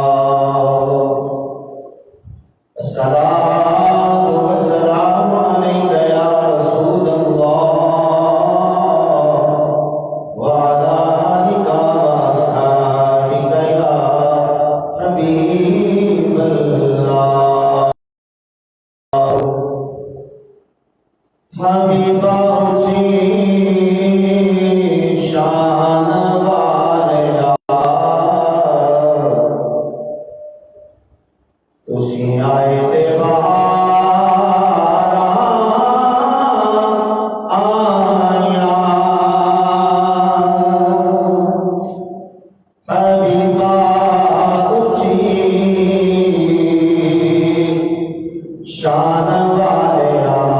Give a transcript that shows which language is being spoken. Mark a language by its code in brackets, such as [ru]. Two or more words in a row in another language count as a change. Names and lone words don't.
[ar] الصلاة والسلام عليك يا رسول الله وعلى آلك وأصحابك يا حبيب الله [pa] حبیبا اچھی شان والیا تسی آئے دے بارا آیا حبیبا اچھی شان والیا